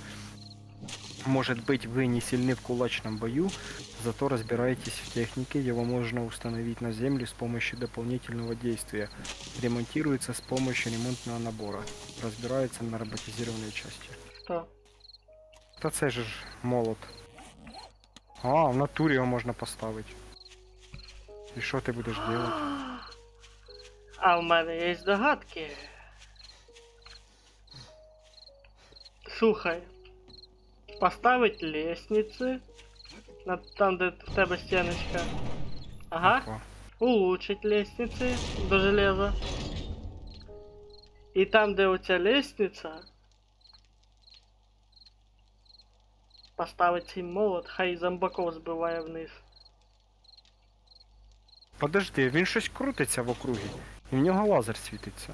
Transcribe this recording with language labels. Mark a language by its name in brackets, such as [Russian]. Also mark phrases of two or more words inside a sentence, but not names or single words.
[Russian] Может быть, вы не сильны в кулачном бою, зато разбираетесь в технике, его можно установить на земле с помощью дополнительного действия. Ремонтируется с помощью ремонтного набора. Разбирается на роботизированные части. [Ukrainian] Що? Та це же ж молот. А, в натурі його можна поставити. І що ти будеш делать? А в мене є догадки. Слухай. [Russian] Поставить лестницы. [Ukrainian] Там, де в тебе стеночка. Ага. Опа. [Russian] Улучшить лестницы до железа. [Ukrainian] І там, де оця лестниця, поставить цей молот, хай зомбаков збиває вниз. Подожди, він щось крутиться в округі. І в нього лазер світиться.